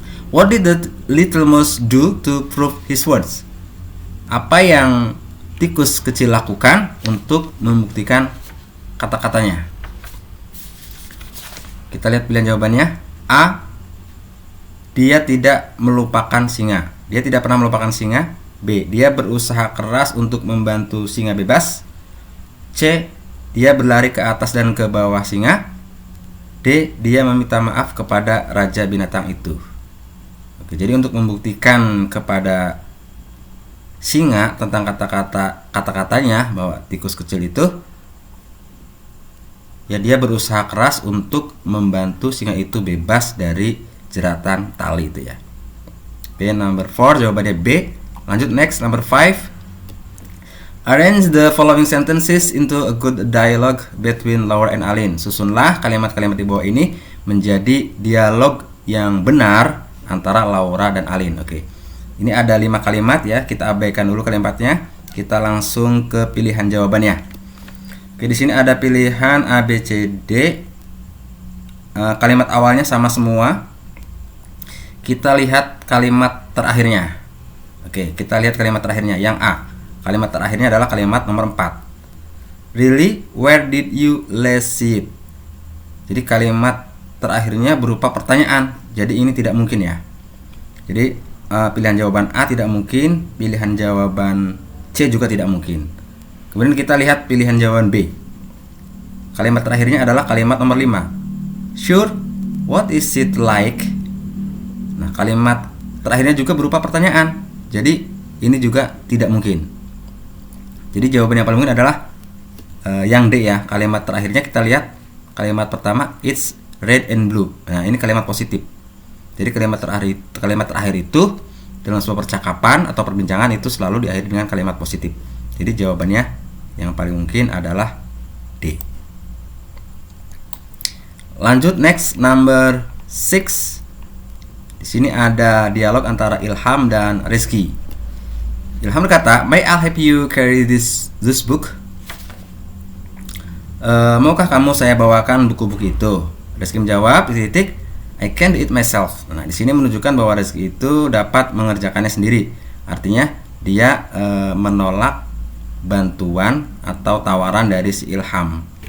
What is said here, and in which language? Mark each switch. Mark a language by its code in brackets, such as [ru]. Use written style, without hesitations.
[en] What did the little mouse do to prove his words? [id] Apa yang tikus kecil lakukan untuk membuktikan kata-katanya? Kita lihat pilihan jawabannya. A. Dia tidak melupakan singa. Dia tidak pernah melupakan singa. B. Dia berusaha keras untuk membantu singa bebas. C. Dia berlari ke atas dan ke bawah singa. D. Dia meminta maaf kepada raja binatang itu. Oke, jadi untuk membuktikan kepada singa tentang kata-katanya bahwa tikus kecil itu, ya dia berusaha keras untuk membantu singa itu bebas dari jeratan tali itu ya. [en] B, number 4 [id] jawabannya [en] B. [id] Lanjut [en] next, number 5. Arrange the following sentences into a good dialogue between Laura and Aline. [id] Susunlah kalimat-kalimat di bawah ini menjadi dialog yang benar antara Laura dan Aline. Oke. Ini ada 5 kalimat ya. Kita abaikan dulu kalimatnya. Kita langsung ke pilihan jawabannya. Oke, di sini ada pilihan A, B, C, D. Kalimat awalnya sama semua. Kita lihat kalimat terakhirnya. Oke, kita lihat kalimat terakhirnya yang A. Kalimat terakhirnya adalah kalimat nomor 4. [en] Really? Where did you last see it? [id] Jadi kalimat terakhirnya berupa pertanyaan. Jadi ini tidak mungkin ya. Jadi pilihan jawaban A tidak mungkin, pilihan jawaban C juga tidak mungkin. Kemudian kita lihat pilihan jawaban B. Kalimat terakhirnya adalah kalimat nomor 5. [en] Sure, what is it like? [id] Nah, kalimat terakhirnya juga berupa pertanyaan. Jadi ini juga tidak mungkin. Jadi jawaban yang paling mungkin adalah yang D ya. Kalimat terakhirnya kita lihat kalimat pertama, [en] it's red and blue. [id] Nah, ini kalimat positif. Jadi kalimat terakhir itu dalam sebuah percakapan atau perbincangan itu selalu diakhiri dengan kalimat positif. Jadi jawabannya yang paling mungkin adalah D. Lanjut [en] next, number 6. [id] Di sini ada dialog antara Ilham dan Rizky. Ilham berkata, [en] "May I help you carry this book?" [id] Maukah kamu saya bawakan buku-buku itu? Rizky menjawab, titik, [en] "I can do it myself." [id] Nah, di sini menunjukkan bahwa Rizky itu dapat mengerjakannya sendiri. Artinya dia menolak bantuan atau tawaran dari si Ilham.